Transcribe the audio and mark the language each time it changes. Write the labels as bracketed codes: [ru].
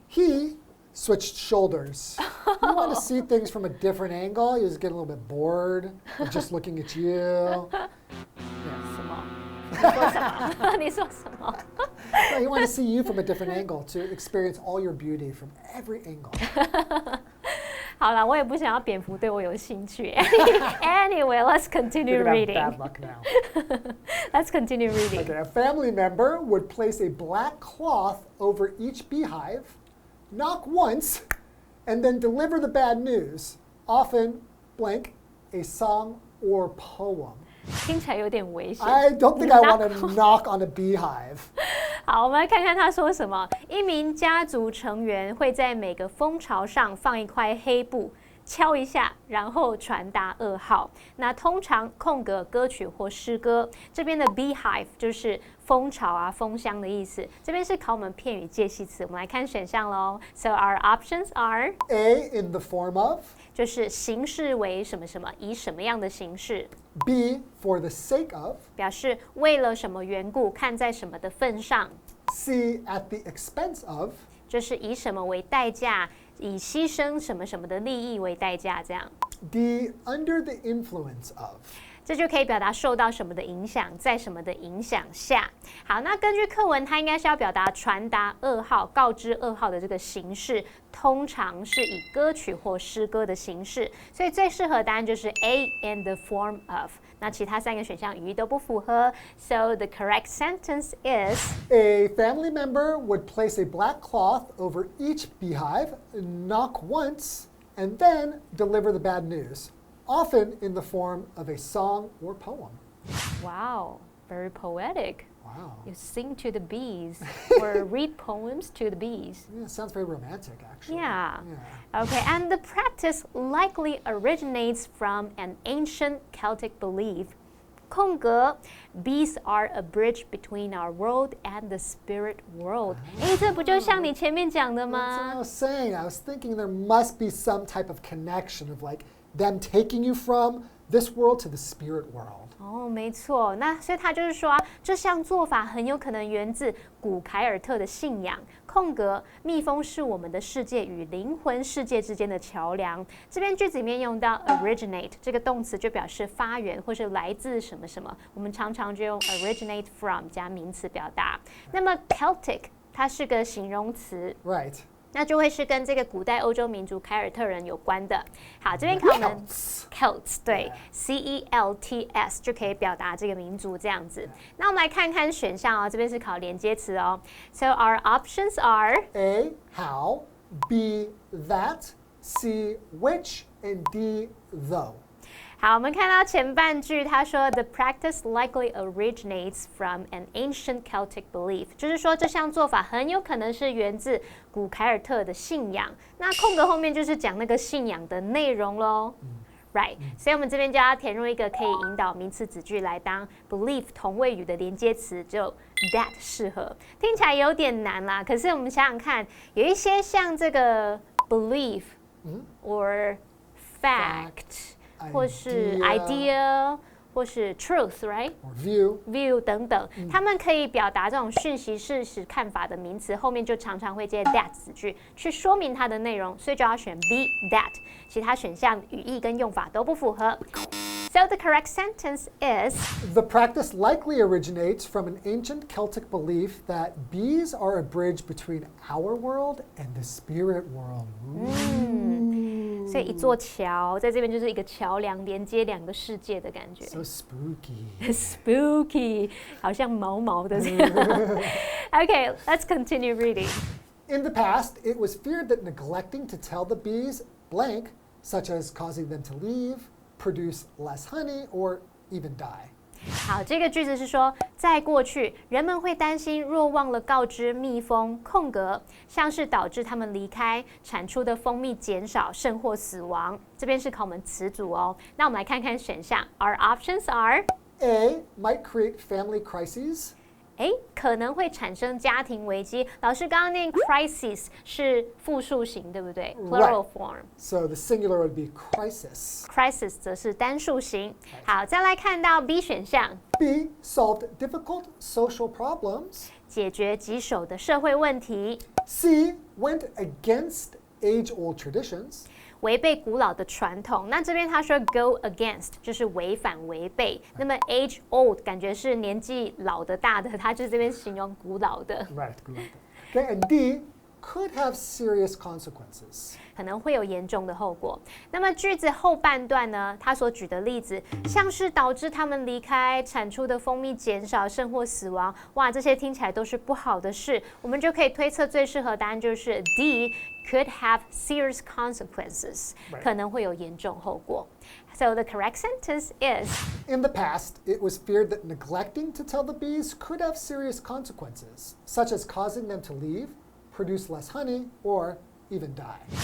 [en] He switched shoulders. You want to see things from a different angle. He was getting a little bit bored of just looking at you. [zh] 什么？你说什么？你说什么？ [en] He wanted to see you from a different angle, to experience all your beauty from every angle. [zh] 好了，我也不想要蝙蝠对我有兴趣。 [en] Anyway, let's continue You're gonna reading. have bad luck now. Let's continue reading. Okay, a family member would place a black cloth over each beehive, knock once, and then deliver the bad news, often blank, a song or poem. [zh] 听起来有点危险。 [en] I don't think I want to knock on a beehive. [zh] 好，我们来看看他说什么。一名家族成员会在每个蜂巢上放一块黑布，敲一下，然后传达噩耗。那通常空格歌曲或诗歌。这边的 beehive 就是蜂巢啊、蜂箱的意思。这边是考我们片语介系词，我们来看选项喽。 [en] So our options are A, in the form of. [zh] 就是形式为什么什么，以什么样的形式。 [en] B, for the sake of. [zh] 表示为了什么缘故，看在什么的份上。 [en] C, at the expense of. [zh] 就是以什么为代价，以牺牲什么什么的利益为代价，这样。 [en] D, under the influence of. [zh] 这就可以表达受到什么的影响，在什么的影响下。好，那根据课文，它应该是要表达传达噩耗、告知噩耗的这个形式，通常是以歌曲或诗歌的形式。所以最适合答案就是 [en] A, in the form of。 [zh] 那其他三个选项语义都不符合。 [en] So the correct sentence is A family member would place a black cloth over each beehive, knock once, and then deliver the bad news, often in the form of a song or poem. Wow, very poetic. Wow. You sing to the bees or read poems to the bees. Yeah, it sounds very romantic, actually. Yeah. Okay, and the practice likely originates from an ancient Celtic belief. 空格 Bees are a bridge between our world and the spirit world. [zh] 这不就像你前面讲的 [en] That's what [zh] 吗？ [en] I was saying. I was thinking there must be some type of connection of like them taking you from this world to the spirit world. [zh] 哦，没错，那所以他就是说这项做法很有可能源自古凯尔特的信仰。空格，蜜蜂是我们的世界与灵魂世界之间的桥梁。这边句子里面用到 originate 这个动词，就表示发源或是来自什么什么。我们常常就用 originate from 加名词表达。那么 Celtic 它是个形容词。 [en] Right. [zh] 那就会是跟这个古代欧洲民族凯尔特人有关的。好，这边考我们 Celts 对 C-E-L-T-S 就可以表达这个民族这样子。那我们来看看选项哦，这边是考连接词哦。 [en] So our options are A, how, B, that, C, which, and D, though. [zh] 好，我们看到前半句，他说 [en] The practice likely originates from an ancient Celtic belief， [zh] 就是说这项做法很有可能是源自古凯尔特的信仰。那空格后面就是讲那个信仰的内容咯。Right， 所以我们这边就要填入一个可以引导名词子句来当 belief 同位语的连接词，只有 that 适合。听起来有点难啦，可是我们想想看，有一些像这个 [en] belief or fact。 [zh] 或是 idea， 或是 truth，right？ [en] Or [zh] view 等等，他们可以表达这种讯息、事实、看法的名词，后面就常常会接 that 子句去说明它的内容，所以就要选 B that。其他选项语义跟用法都不符合。 [en] So the correct sentence is The practice likely originates from an ancient Celtic belief that bees are a bridge between our world and the spirit world. [zh] 所以一座桥，在这边就是一个桥梁，连接两个世界的感觉。 [en] So spooky. [zh] Spooky， 好像毛毛的这样。 [en] Okay, let's continue reading. In the past, it was feared that neglecting to tell the bees blank, such as causing them to leave, produce less honey, or even die. [zh] 好，这个句子是说，在过去，人们会担心若忘了告知蜜蜂空格，像是导致它们离开，产出的蜂蜜减少，甚或死亡。这边是考我们词组哦。那我们来看看选项。 [en] Our options are A. Might create family crises. [zh] A. 可能会产生家庭危机。老师刚刚念 crisis 是复数型，对不对 ？ [en] Plural form. So the singular would be crisis. [zh] Crisis 则是单数型。好，再来看到 B 选项。 [en] B. Solved difficult social problems. [zh] 解决棘手的社会问题。 [en] C. Went against age-old traditions. [zh] 违背古老的传统，那这边他说 go against 就是违反违背。那么 age old 感觉是年纪老的大的，他就是这边形容古老的。 [en] Right, okay, and D could have serious consequences. [zh] 可能会有严重的后果。那么句子后半段呢，他所举的例子，像是导致他们离开，产出的蜂蜜减少，甚或死亡。哇，这些听起来都是不好的事。我们就可以推测最适合答案就是 [en] D could have serious consequences， [zh] 可能会有严重后果。 [en] So the correct sentence is In the past, it was feared that neglecting to tell the bees could have serious consequences, such as causing them to leave, produce less honey, or even die.